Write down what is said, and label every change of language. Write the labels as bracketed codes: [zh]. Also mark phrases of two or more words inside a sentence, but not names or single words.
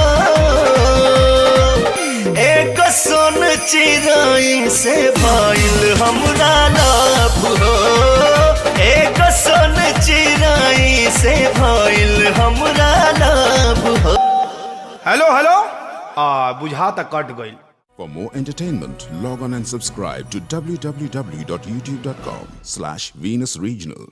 [bho] एक सोन चिराई से भइल हमरा लाभ हो। एक सोन चिराई से भइल हमरा लाभ हो। हेलो हेलो, बुझा तक कट गइल। [en] For more entertainment, log on and subscribe to www.youtube.com/Venus Regional.